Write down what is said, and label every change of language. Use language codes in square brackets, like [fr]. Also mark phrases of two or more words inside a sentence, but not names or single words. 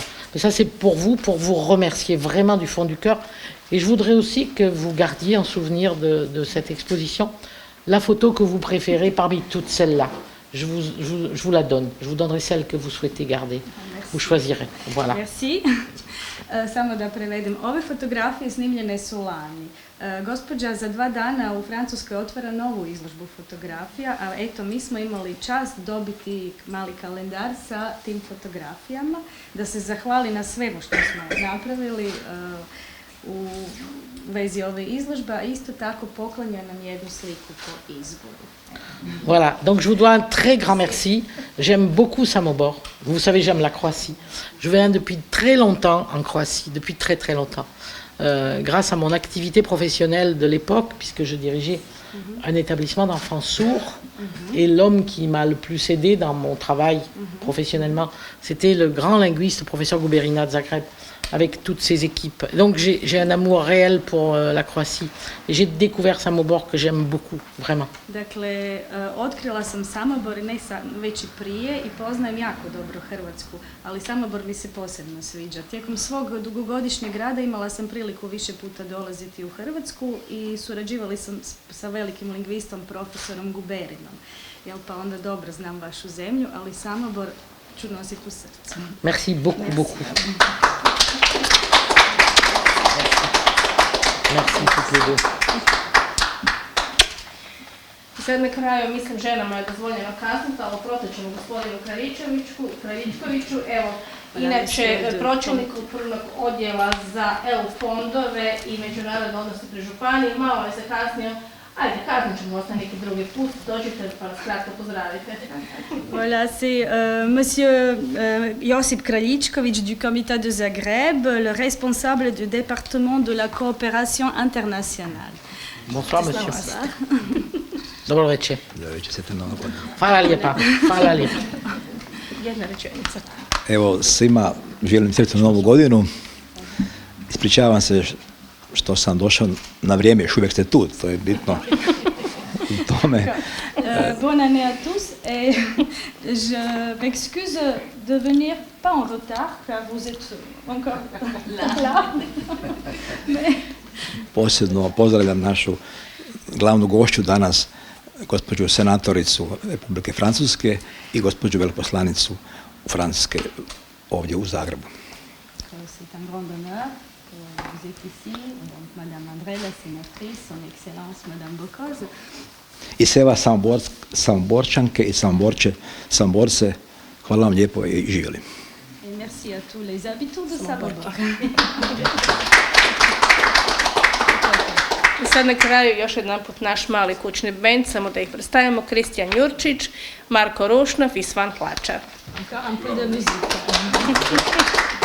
[fr] Mais ça, c'est pour vous remercier vraiment du fond du cœur. Et je voudrais aussi que vous gardiez en souvenir de cette exposition la photo que vous préférez parmi toutes celles-là. Je vous la donne. Je vous donnerai celle que vous souhaitez garder. Merci. Vous choisirez. Voilà. Merci. [hr] Samo da prevedem. Ove fotografije snimljene su lani. Gospođa za 2 dana u Francuskoj otvara novu izložbu fotografija, a eto mi smo imali čast dobiti mali kalendar sa tim fotografijama, da se zahvali na svemu što smo napravili u vezi ove izložbe, a isto tako poklanja nam jednu sliku po izboru. [fr] Voilà, donc je vous dois un très grand merci. J'aime beaucoup Samobor. Vous savez, j'aime la Croatie. Je viens depuis très longtemps en Croatie, depuis très très longtemps. Grâce à mon activité professionnelle de l'époque, puisque je dirigeais un établissement d'enfants sourds, et l'homme qui m'a le plus aidé dans mon travail professionnellement, c'était le grand linguiste, professeur Guberina de Zagreb, avec toutes ses équipes. Donc j'ai un amour réel pour la Croatie. Et j'ai découvert Samobor que j'aime beaucoup, vraiment. [hr] Dakle, otkrila sam Samobor već i prije i poznajem jako dobro Hrvatsku, ali Samobor mi se posebno sviđa. Tijekom svog dugogodišnjeg rada imala sam priliku više puta dolaziti u Hrvatsku i surađivali sam sa velikim lingvistom, profesorom Guberinom. Pa onda dobro znam vašu zemlju, ali Samobor ću nositi u srcu. [fr] Merci beaucoup, merci. Beaucoup. Merci toutes les deux. [hr] I sad na kraju, mislim, ženama je dozvoljeno kazati, ali protečemo gospodinu Kraljičkoviću, evo, inače pročelnik kulturnog odjela za EU fondove i međunarodne odnose pri županiji, malo je se kasnio. Ajde, kasnije ćemo ostati neki drugi put, dođite pa nas kratko pozdravite. [fr] Voilà, c'est monsieur Josip Kraljičković du Comité de Zagreb, le responsable du département de la coopération internationale. Bonsoir, monsieur. [hr] Dobro večer. Dobro večer, sretna nova godina. Hvala lijepa, hvala lijepa. Jedna rečenica. Evo, svima želim sretnu novu godinu. Ispričavam se što sam došao na vrijeme, još uvijek ste tu, to je bitno u tome. [fr] Bonne année à tous et je m'excuse de venir pas en retard car vous êtes encore là. [hr] Posebno pozdravljam našu glavnu gošću danas, gospođu senatoricu Republike Francuske i gospođu veleposlanicu Francuske ovdje u Zagrebu. [fr] C'est un grand honneur que vous êtes ici, donc Madame André, la sénatrice, son Excellence Madame Bocoz. [hr] I sve vas Samoborčanke i Samoborce, hvala vam lijepo i živjeli. [fr] Et merci à tous les habitants de Samobor. [hr] I sad na kraju još jedan put naš mali kućni bend, samo da ih predstavimo, Kristijan Jurčić, Marko Rušnov i Svan Hlačar. [fr] Encore un peu de musique.